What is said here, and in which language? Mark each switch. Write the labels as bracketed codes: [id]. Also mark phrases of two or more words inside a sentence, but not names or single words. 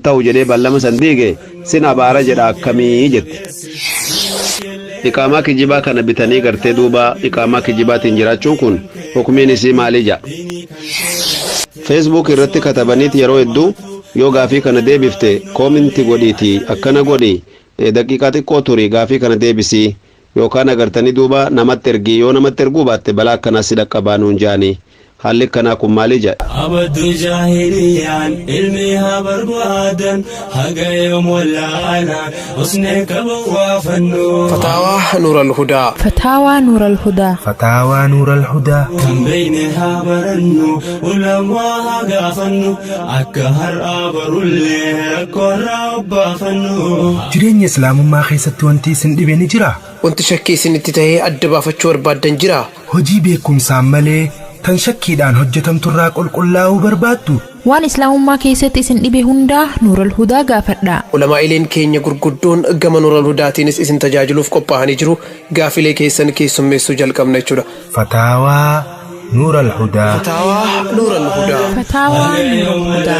[om] ta'u jedhee ballama san diige sin abaara jedha akkamii jette iqaamaa kijibaa kana bitanii gartee duuba iqaamaa kijibaatiin jiraachuun kun hukumiin isii maalii jaa Facebook irratti katabaniit yeroo hedduu yoo gaafii kana deebifte koominti godhiiti akkana godhi daqiiqaa xiqqoo turi gaafii kana deebisii yookaan agartanii duuba namatti ergii yoo namatti erguu baatte balaa akkanaa si dhaqqabaa nuun jaanii haalli kanaa kun maalii jedha abaddu jaahiliyaan ilmihaa barbaadan haga yoom wallaalaan usnee qaban waa fannoo [ar] فتاوى نور الهدى فتاوى نور الهدى فتاوى نور الهدى [om] kan beeynehaa barannu ulamaa gaafannu akka har'aa barullee rakkoorraa obbaafannu jireenya islaamummaa keessatti wanti isin dhibe ni jira wanti shakkii isinitti tahee adda baafachuu barbaaddan jira hojii beekumsaan malee tan shakkiidhaan hojjetamturraa qulqullaa'uu barbaaddu waan islaamummaa keessatti isin dhibe hundaa nuurul hudaa gaafadha ulamaa'ileen keenya gurguddoon gama nuurul hudaatiinis isin tajaajiluuf qophaa'anii jiru gaafilee keessan keessummeessuu jalqabna jechuudha [ar] fataawaa نور الهدى فتاوى نور الهدى فتاوى نور الهدى